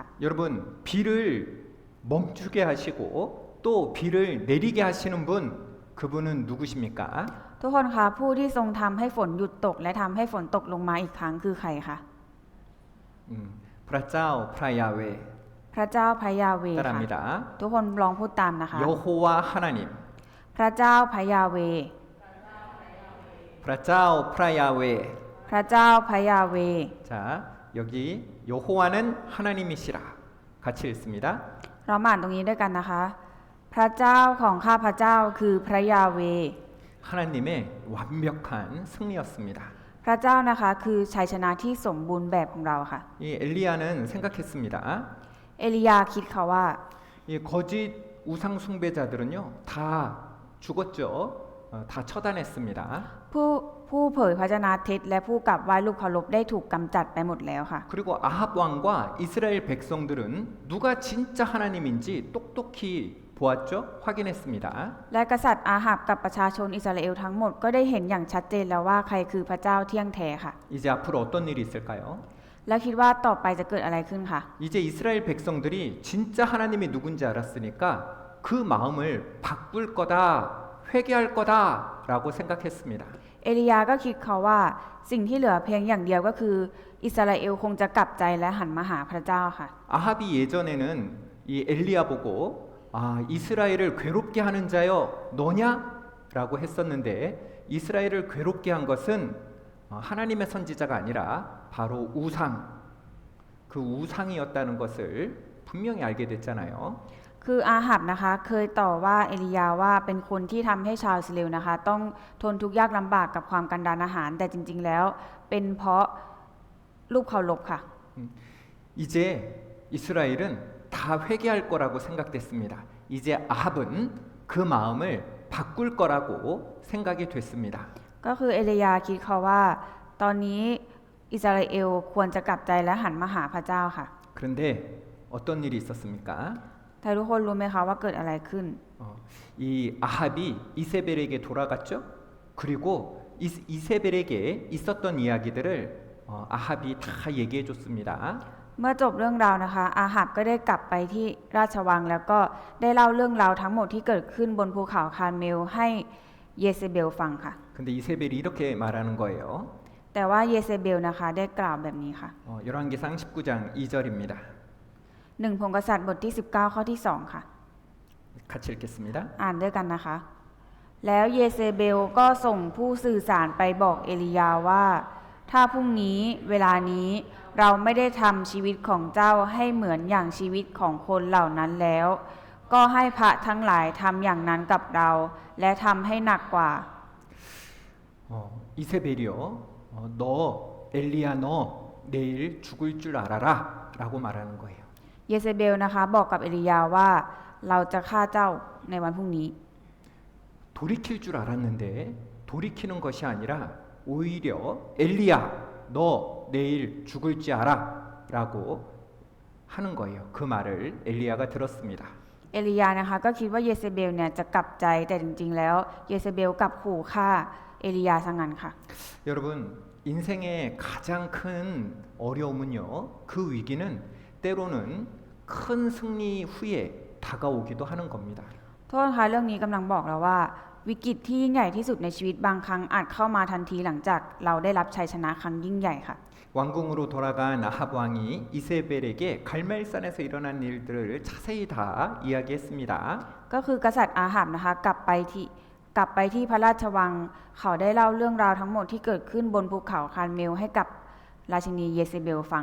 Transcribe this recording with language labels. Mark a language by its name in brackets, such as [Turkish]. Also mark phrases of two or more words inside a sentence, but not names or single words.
[Korean] 여러분 비를 멈추게 하시고 또 비를 내리게 하시는 분 그분은 누구십니까? [Thai] ทุกคนคะผู้ที่ทรงทำให้ฝนหยุดตกและทำให้ฝนตกลงมาอีกครั้งคือใครคะ พระเจ้า พระยาเว พระเจ้าพระยาเวห์ค่ะ [Korean] 따라합니다. [Thai] ทุกคนลองพูดตามนะคะ [Korean] 여호와 하나님 [Thai] พระเจ้าพระยาเวห์ พระเจ้า พระยาเวห์. พระเจ้าพระยาเว [Korean] 자, 여기 여호와는 하나님이시라. 같이 읽습니다. [Thai] เรามาอ่านตรงนี้ด้วยกันนะคะ พระเจ้าของข้าพระเจ้าคือพระยาเว [Korean] 하나님의 완벽한 승리였습니다. [Thai] พระเจ้านะคะคือชัยชนะที่สมบูรณ์แบบของเราค่ะ [Korean] 이 엘리야는 생각했습니다. [Thai] เอลียาคิดค่ะว่า [Korean] 이 거짓 우상 숭배자들은요 다 죽었죠. 다 처단했습니다. [Thai] ผู้เผยพระชนะเท็จและผู้กลับไหว้รูปเคารพได้ถูกกำจัดไปหมดแล้วค่ะ [Korean] 그리고 아합 왕과 이스라엘 백성들은 누가 진짜 하나님인지 똑똑히 보았죠. 확인했습니다. [Thai] และกษัตริย์อาหับกับประชาชนอิสราเอลทั้งหมดก็ได้เห็นอย่างชัดเจนแล้วว่าใครคือพระเจ้าเที่ยงแท้ค่ะ [Korean] 이제 앞으로 어떤 일이 있을까요? [Thai] แล้วคิดว่าต่อไปจะเกิดอะไรขึ้นค่ะ [Korean] 이제 이스라엘 백성들이 진짜 하나님이 누군지 알았으니까 그 마음을 바꿀 거다, 회개할 거다라고 생각했습니다. [Thai] เอลียาก็คิดเขาว่าสิ่งที่เหลือเพียงอย่างเดียวก็คืออิสราเอลคงจะกลับใจและหันมาหาพระเจ้าค่ะ [Korean] 아합이 예전에는 이 엘리야 보고 이스라엘을 괴롭게 하는 자여 너냐라고 했었는데 이스라엘을 괴롭게 한 것은 하나님의 선지자가 아니라 바로 우상, 그 우상이었다는 것을 분명히 알게 됐잖아요. [Thai] คืออาหับนะคะเคยต่อว่าเอลียาว่าเป็นคนที่ทำให้ชาวอิสราเอลนะคะต้องทนทุกข์ยากลำบากกับความกันดารอาหาร แต่จริงๆแล้วเป็นเพราะรูปเคารพค่ะ [Korean] 이제 이스라엘은 다 회개할 거라고 생각됐습니다. 이제 아합은 그 마음을 바꿀 거라고 생각이 됐습니다. [Thai] ก็คือเอลียาคิดเขาว่าตอนนี้อิสราเอลควรจะกลับใจและหันมาหาพระเจ้าค่ะ [Korean] 그런데 어떤 일이 있었습니까? [Thai] แต่ทุกคนรู้ไหมคะว่าเกิดอะไรขึ้น [Korean] 이 아합이 이세벨에게 돌아갔죠. 그리고 이세벨에게 있었던 이야기들을 아합이 다 얘기해 줬습니다. [Thai] เมื่อจบเรื่องราวนะคะอาหับก็ได้กลับไปที่ราชวังแล้วก็ได้เล่าเรื่องราวทั้งหมดที่เกิดขึ้นบนภูเขาคาร์เมลให้เยเซเบลฟังค่ะ [Korean] 근데 이세벨이 이렇게 말하는 거예요. [Thai] แต่ว่าเยเซเบลนะคะได้กล่าวแบบนี้ค่ะ [Korean] 열왕기상 19장 2절입니다. [Thai] 1 พงศ์กษัตริย์บทที่19ข้อที่2ค่ะ [Korean] 같이 읽겠습니다. [Thai] อ่านด้วยกันนะคะ แล้วเยเซเบลก็ส่งผู้สื่อสารไปบอกเอลียาว่า ถ้าพรุ่งนี้เวลานี้เราไม่ได้ทำชีวิตของเจ้าให้เหมือนอย่างชีวิตของคนเหล่านั้นแล้ว ก็ให้พระทั้งหลายทำอย่างนั้นกับเรา และทำให้หนักกว่า [Korean] 이세벨이요. 너 엘리야 너 내일 죽을 줄 알아라 라고 말하는 거예요. [Thai] เยเซเบลนะคะบอกกับเอลียาว่าเราจะฆ่าเจ้าในวันพรุ่งนี้ [Korean] 돌이킬 줄 알았는데 돌이키는 것이 아니라 오히려 엘리야 너 내일 죽을지 알아 라고 하는 거예요. 그 말을 엘리야가 들었습니다. [Thai] เอลียานะคะก็คิดว่าเยเซเบลเนี่ยจะกลับใจแต่จริงๆแล้วเยเซเบลกลับขู่ฆ่าเอลียาซะงั้นค่ะ [Korean] 여러분 인생의 가장 큰 어려움은요. 그 위기는 때로는 큰 승리 후에 다가오기도 하는 겁니다. [Thai] โทษนะคะเรื่องนี้กำลังบอกเราว่าวิกฤตที่ยิ่งใหญ่ที่สุดในชีวิตบางครั้งอาจเข้ามาทันทีหลังจากเราได้รับชัยชนะครั้งยิ่งใหญ่ค่ะ [Korean] 왕궁으로 돌아간 아합 왕이 이세벨에게 갈멜산에서 일어난 일들을 자세히 다 이야기했습니다. [Thai] ก็คือกษัตริย์อาหับนะคะกลับไปที่พระราชวังเขาได้เล่าเรื่องราวทั้งหมดที่เกิดขึ้นบนภูเขาคาร์เมลให้กับราชินีเยเซเบลฟัง